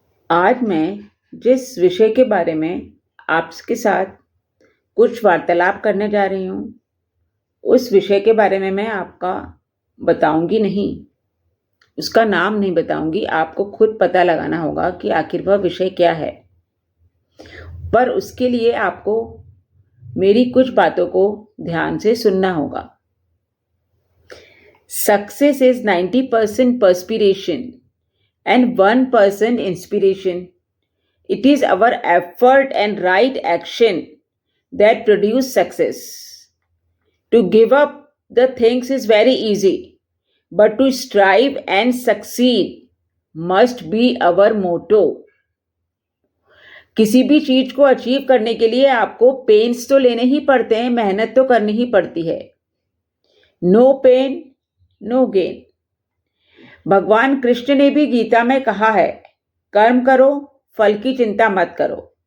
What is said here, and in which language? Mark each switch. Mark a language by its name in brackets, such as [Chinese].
[Hindi] आज मैं जिस विषय के बारे में आपके साथ कुछ वार्तालाप करने जा रही हूँ, उस विषय के बारे में मैं आपका बताऊंगी नहीं, उसका नाम नहीं बताऊंगी। आपको खुद पता लगाना होगा कि आखिर वह विषय क्या है। पर उसके लिए आपको मेरी कुछ बातों को ध्यान से सुनना होगा। [English] Success is 90% perspiration and 1% inspiration. It is our effort and right action that produce success. To give up the things is very easy, but to strive and succeed must be our motto. [Hindi] किसी भी चीज को achieve करने के लिए आपको pens तो लेने ही पड़ते हैं, मेहनत तो करनी ही पड़ती है। [English] No pain no gain. [Hindi] भगवान कृष्ण ने भी गीता में कहा है, कर्म करो, फल की चिंता मत करो।